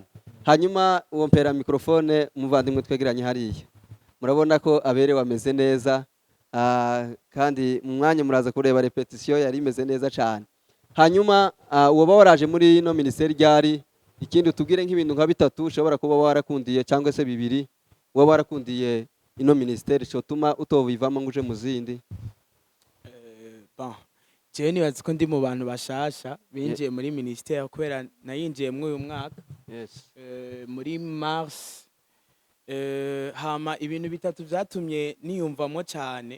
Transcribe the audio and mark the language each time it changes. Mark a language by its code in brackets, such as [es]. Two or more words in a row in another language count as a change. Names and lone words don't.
[rw] Hanyuma uwo mpera mikrofone umuvandimwe twegeranye hariya, murabona ko aberewe ameze neza, kandi mu mwanya muraza kureba repetition yari imeze neza cyane. Hanyuma woba waraje muri ino minisiteri ryari, ikindi tubwire nk'ibintu nka bitatu ushobora kuba warakundiye cyangwa se bibiri waba warakundiye ino minisiteri cyotuma utovivamo ngo uje mu zindi? [rn] jewe nibaza ko ndi mu bantu bashasha binjiye muri minisiteri kubera nayinjiye muri uyu mwaka. Muri mars. Hama ibintu bitatu byatumye niyumvamo cyane.